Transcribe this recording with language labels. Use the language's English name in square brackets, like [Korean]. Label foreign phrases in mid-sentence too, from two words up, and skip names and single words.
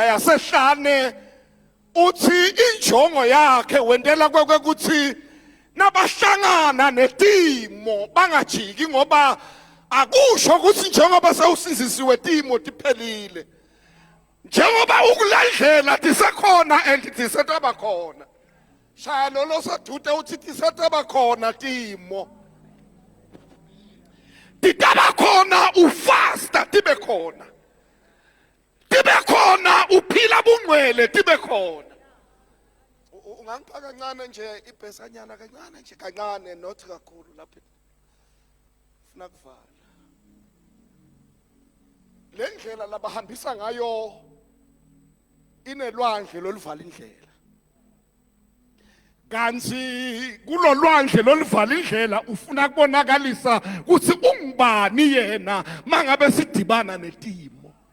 [Swati] yasehlane uthi injongo yakhe wendela kwekuthi nabahlangana netimo bangajiki ngoba akusho ukuthi njengoba sewusizisiwe timo tiphelile njengoba ukulandlela tisekhona and tisetaba khona shaya lolo sadude uthi tisetaba khona timo titaba khona ufasta tibe khona uphila bungcwele tibe khona ungangipha kancane nje ibhesanyana kancane nje kancane not kakhulu lapha ufuna kuvala le ndlela labahambisa ngayo inelwandle loluvala indlela kanti kulolwandle loluvala indlela ufuna kubonakalisa ukuthi ungubani yena mangabe sidibana netimo